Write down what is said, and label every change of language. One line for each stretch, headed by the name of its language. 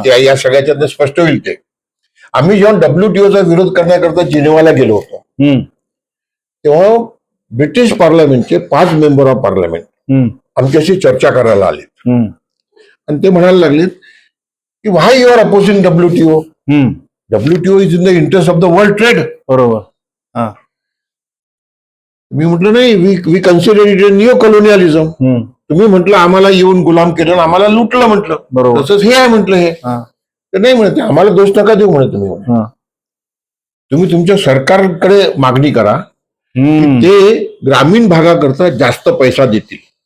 Marathi: ते या सगळ्याच्यातनं स्पष्ट होईल ते. आम्ही जेव्हा WTOचा विरोध करण्याकरता जिनेवाला गेलो होतो, तेव्हा ब्रिटिश पार्लमेंटचे 5 मेंबर ऑफ पार्लमेंट आमच्याशी चर्चा करायला आले आणि ते म्हणायला लागलेत की
English: Why you are opposing WTO. WTO is in the interest of the world trade.
Marathi: बरोबर. मी म्हटलं नाही,
English: We consider it neo colonialism.
Marathi: तुम्ही म्हटलं आम्हाला येऊन गुलाम केलं, आम्हाला लुटलं म्हटलं, बरोबर. तसंच हे आहे म्हटलं. हे तर नाही म्हणते, आम्हाला दोष नका देऊ म्हणे. तुम्ही तुमच्या सरकारकडे मागणी करा की ते ग्रामीण भागाकरता जास्त पैसा देतील.